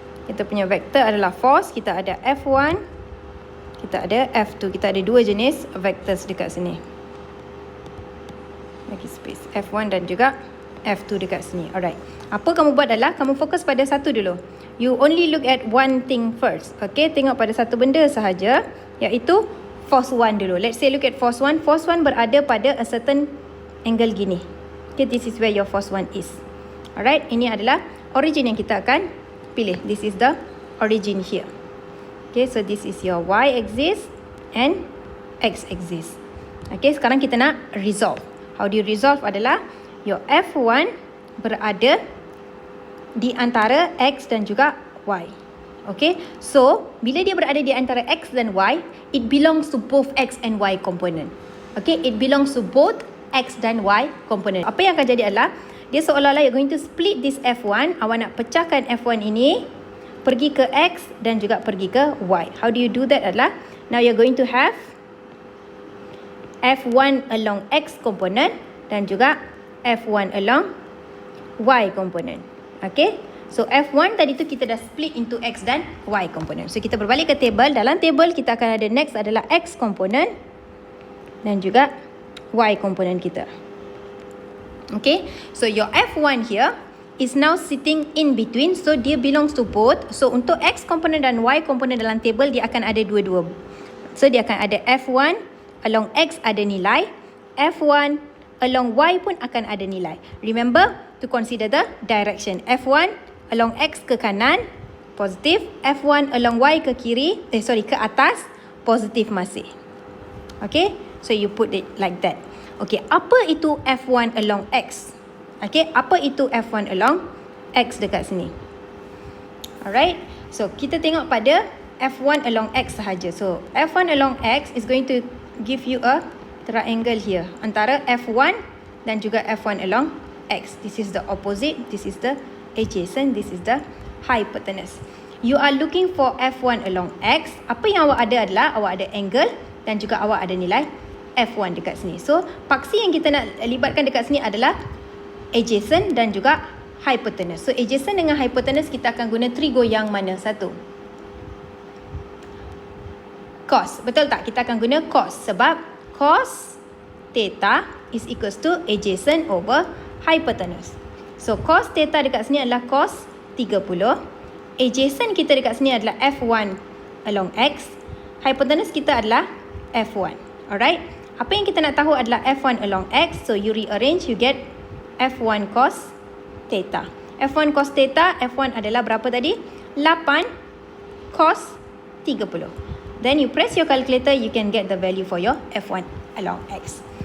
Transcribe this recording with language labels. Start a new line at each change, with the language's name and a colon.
Malay: Kita punya vector adalah force. Kita ada F1, kita ada F2. Kita ada dua jenis vectors dekat sini. Bagi space F1 dan juga F2 dekat sini. Alright. Apa kamu buat adalah kamu fokus pada satu dulu.
English: You only look at one thing first. Okay,
Malay: tengok pada satu benda sahaja, iaitu force 1 dulu.
English: Let's say look at force 1. Force 1
Malay: berada pada
English: a certain angle gini. Okay, this is where your force 1 is.
Malay: Alright, ini adalah origin yang kita akan pilih.
English: This is the origin here. Okay, so this is your Y axis and X axis.
Malay: Okay, sekarang kita nak resolve.
English: How do you resolve
Malay: adalah your F1 berada di antara X dan juga Y.
English: Okay, so
Malay: bila dia berada di antara X dan Y,
English: it belongs to both X and Y component. Okay, it belongs to both
Malay: X dan Y component. Apa yang akan jadi adalah, dia seolah-olah
English: you're going to split this F1.
Malay: Awak nak pecahkan F1 ini, pergi ke X dan juga pergi ke Y.
English: How do you do that adalah, now you're going to have F1 along X component dan juga F1 along Y component.
Malay: Okay, so F1 tadi tu kita dah split into X dan Y component. So kita berbalik ke table. Dalam table kita akan ada next adalah X component dan juga Y component kita.
English: Okay, so your F1 here is now sitting in between, so dia belongs to both.
Malay: So untuk X component dan Y component dalam table, dia akan ada dua-dua. So dia akan ada F1 along X ada nilai, F1 along Y pun akan ada nilai.
English: Remember to consider the direction. F1 along X
Malay: ke kanan, positif. F1 along Y ke kiri, ke atas, positif masih.
English: Okay, so you put it like that.
Malay: Okay, apa itu F1 along X? Okay, apa itu F1 along X dekat sini? Alright, so kita tengok pada F1 along X sahaja.
English: So F1 along X is going to give you a triangle here
Malay: antara F1 dan juga
English: F1 along X. This is the opposite, this is the adjacent, this is the hypotenuse. You are looking for F1 along X.
Malay: Apa yang awak ada adalah awak ada angle dan juga awak ada nilai F1 dekat sini. So paksi yang kita nak libatkan dekat sini adalah adjacent dan juga hypotenuse. So adjacent dengan hypotenuse kita akan guna trigo yang mana satu? Cos. Betul tak? Kita akan guna cos sebab cos theta
English: is equals to adjacent over hypotenuse.
Malay: So cos theta dekat sini adalah cos 30. Adjacent kita dekat sini adalah F1 along X. Hypotenuse kita adalah F1. Alright? Apa yang kita nak tahu adalah F1 along X.
English: So you rearrange, you get F1 cos theta.
Malay: F1 cos theta, F1 adalah berapa tadi? 8 cos 30.
English: Then you press your calculator, you can get the value for your F1 along X.